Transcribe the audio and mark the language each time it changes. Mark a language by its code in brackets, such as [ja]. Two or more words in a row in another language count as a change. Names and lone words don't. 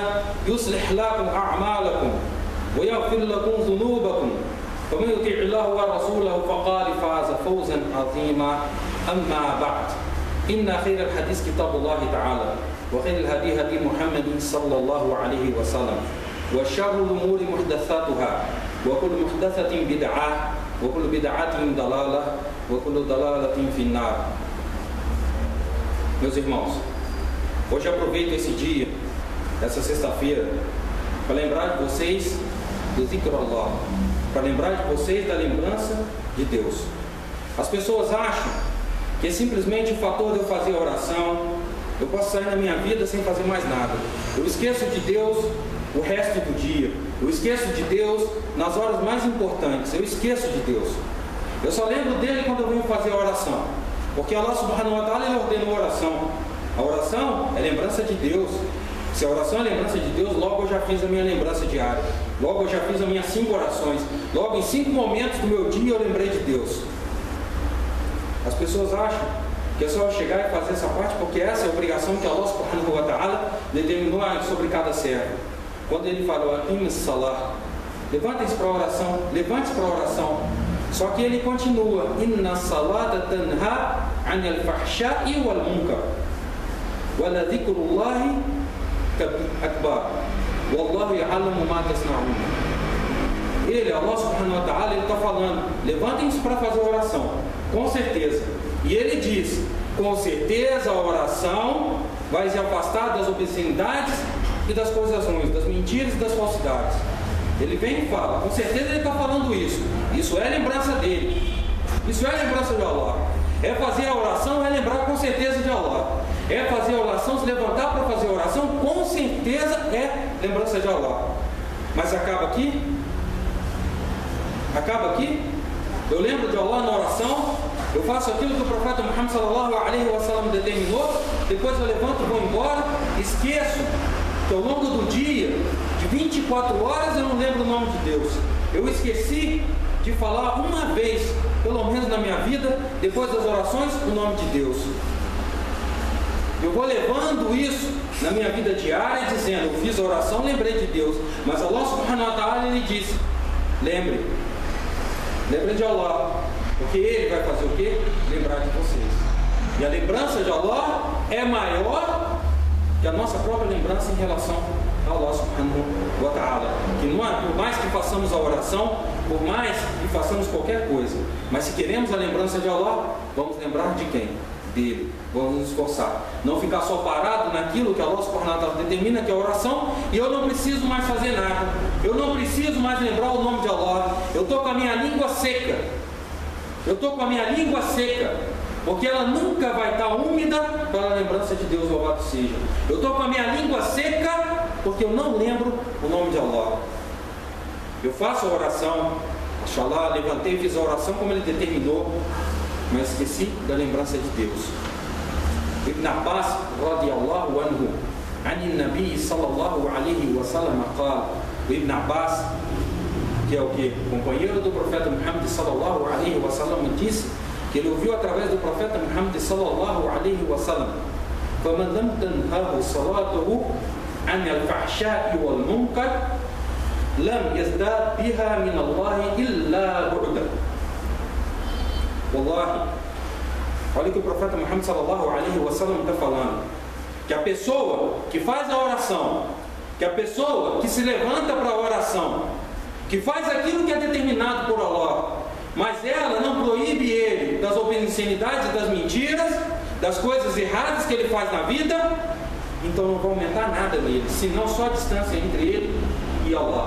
[ar] يصلح لكم أعمالكم ويغفر لكم ذنوبكم ومن يطع الله ورسوله فقد فاز فوزا عظيما أما بعد إن خير الحديث كتاب الله تعالى وخير الهدي هدي محمد صلى الله عليه وسلم وشر الأمور محدثاتها وكل محدثة بدعة وكل بدعة ضلالة وكل ضلالة في النار. [pt] Meus irmãos, hoje aproveito esse dia, essa sexta-feira, para lembrar de vocês do [ar] ذكر الله, [pt] para lembrar de vocês da lembrança de Deus. As pessoas acham que é simplesmente o fator de eu fazer a oração, eu posso sair na minha vida sem fazer mais nada. Eu esqueço de Deus o resto do dia, eu esqueço de Deus nas horas mais importantes, eu esqueço de Deus. Eu só lembro dele quando eu venho fazer a oração, porque [ar] الله سبحانه وتعالى, [pt] ele ordenou a oração. A oração é lembrança de Deus. Se a oração é lembrança de Deus, logo eu já fiz a minha lembrança diária. Logo eu já fiz as minhas 5 orações. Logo em 5 momentos do meu dia eu lembrei de Deus. As pessoas acham que é só chegar e fazer essa parte, porque essa é a obrigação que [ar] الله سبحانه وتعالى [pt] determinou sobre cada servo. Quando ele falou, [ar] أقم الصلاة, [pt] levantem-se para a oração, levante-se para a oração. Só que ele continua, [ar] إن الصلاة تنهى عن الفحشاء والمنكر ولذكر الله أكبر والله يعلم ما تصنعون. [pt] Ele, [ar] الله سبحانه وتعالى, [pt] ele está falando, levantem-se para fazer a oração, com certeza. E ele diz, com certeza a oração vai se afastar das obscenidades e das coisas ruins, das mentiras e das falsidades. Ele vem e fala, com certeza ele está falando isso. Isso é lembrança dele. Isso é lembrança de Allah. É fazer a oração, é lembrar com certeza de Allah. É fazer a oração, se levantar para fazer a oração, com certeza é lembrança de Allah. Mas acaba aqui? Acaba aqui? Eu lembro de Allah na oração, eu faço aquilo que o profeta Muhammad [ar] صلى الله عليه وسلم [pt] determinou, depois eu levanto, vou embora, esqueço que ao longo do dia, de 24 horas, eu não lembro o nome de Deus. Eu esqueci de falar uma vez, pelo menos na minha vida, depois das orações, o nome de Deus. Eu vou levando isso na minha vida diária, dizendo, eu fiz a oração, lembrei de Deus. Mas [ar] الله سبحانه وتعالى, [pt] ele disse, lembre de Allah, porque ele vai fazer o quê? Lembrar de vocês. E a lembrança de Allah é maior que a nossa própria lembrança em relação a [ar] الله سبحانه وتعالى. [pt] Que não é, por mais que façamos a oração, por mais que façamos qualquer coisa, mas se queremos a lembrança de Allah, vamos lembrar de quem? Dele. Vamos nos esforçar. Não ficar só parado naquilo que [ar] الله سبحانه وتعالى [pt] determina, que é a oração, e eu não preciso mais fazer nada. Eu não preciso mais lembrar o nome de Allah. Eu estou com a minha língua seca. Eu estou com a minha língua seca, porque ela nunca vai estar úmida para a lembrança de Deus, louvado seja. Eu estou com a minha língua seca, porque eu não lembro o nome de Allah. Eu faço a oração, inshallah, levantei e fiz a oração como ele determinou, mas esqueci da lembrança de Deus. [ar] Ibn Abbas, رضي الله عنه، عن النبي صلى الله عليه وسلم، قال, o Ibn Abbas, [pt] que é o que? Companheiro do profeta Muhammad [ar] صلى الله عليه وسلم, [pt] disse que ele ouviu através do profeta Muhammad [ar] صلى الله عليه وسلم, فَمَنْ لَمْ تَنْهَهُ صَلَاتُهُ عَنِ الْفَحْشَاءِ وَالْمُنْكَرِ لَمْ يَزْدَادْ بِهَا مِنَ اللَّهِ إِلَّا بُعْدًا. [pt] Wallahi, olha o que o profeta Muhammad [ar] صلى الله عليه وسلم [pt] está falando, que a pessoa que faz a oração, que a pessoa que se levanta para a oração, que faz aquilo que é determinado por Allah, mas ela não proíbe ele das obscenidades, das mentiras, das coisas erradas que ele faz na vida, então não vai aumentar nada nele, senão só a distância entre ele e Allah.